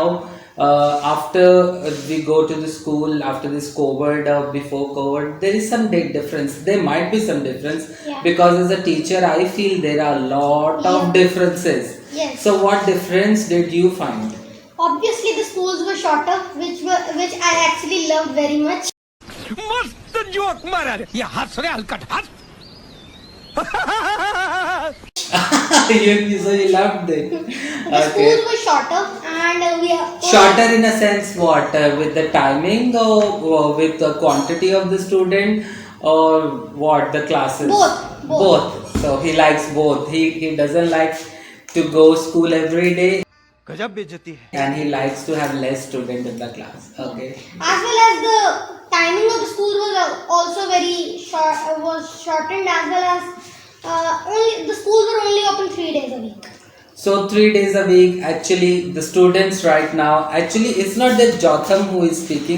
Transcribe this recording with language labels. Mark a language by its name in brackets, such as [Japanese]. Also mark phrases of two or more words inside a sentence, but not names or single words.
[English] After we go to the school after this COVID or before COVID, there is some big difference. There might be some difference. Yeah. Because as a teacher, I feel there are a lot of differences. Yes. So, what difference did you find? Obviously, the schools were shorter, which I actually loved very much. [Hindi] मस्त जोक मारा रे। ये हंस रे हलकट हंस। [English] So you loved it. The schools were shorter, and we are Shorter in a sense what? With the timing or with the quantity of the student or what? The classes? Both. So he likes both. He doesn't like to go school every day. [Hindi] गजब बेइज्जती है। [English] And he likes to have less student in the class. Okay. As well as the timing of the school was also very short. Was shortened, as well as only the schools were only open 3 days a week. So 3 days a week. Actually, the students right now. Actually, it's not that Jotham who is speaking.